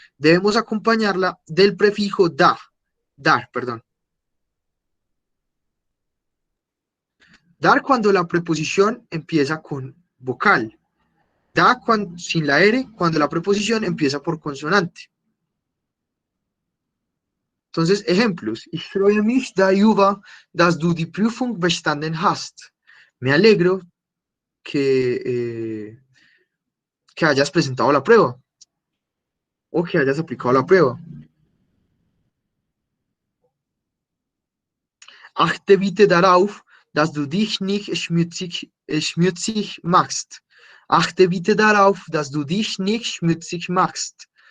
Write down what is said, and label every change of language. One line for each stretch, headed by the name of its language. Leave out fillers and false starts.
Spanish: Debemos acompañarla del prefijo dar, perdón. Dar cuando la preposición empieza con vocal. Da sin la R cuando la preposición empieza por consonante. Entonces, ejemplos.
German: Ich freue mich darüber, dass du die Prüfung bestanden hast.
Spanish: Me alegro que hayas presentado la prueba o que hayas aplicado la prueba.
German: Achte bitte darauf, dass du dich nicht schmutzig machst. Achte bitte darauf, dass du dich nicht schmutzig machst.